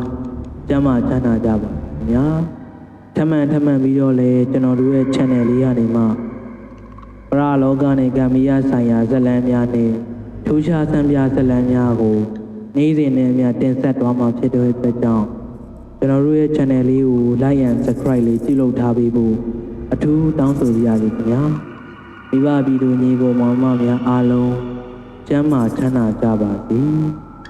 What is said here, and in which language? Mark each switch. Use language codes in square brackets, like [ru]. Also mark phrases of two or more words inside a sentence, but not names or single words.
[my] ကျမ်းမာချမ်းသာကြပါများထမှန်ပြီးတော့လေကျွန်တော်တို့ရဲ့ channel လေးကနေမှပရလောကနဲ့ကံမီးရဆိုင်ရာဇတ်လမ်းများနဲ့ထူးခြားဆန်းပြဇတ်လမ်းများကိုနေ့စဉ်နဲ့အမျှတင်ဆက်သွားမှာဖြစ်တဲ့အတွက်ကြောင့်ကျွန်တော်တို့ရဲ့ channel လေးကို [en] like and subscribe [my] လေးပြုလုပ်ထားပေးဖို့အထူးတောင်းဆိုပါရစေခင်ဗျာမိဘပြည်သူညီကိုမောင်နှမများအားလုံးကျမ်းမာချမ်းသာကြပါစေ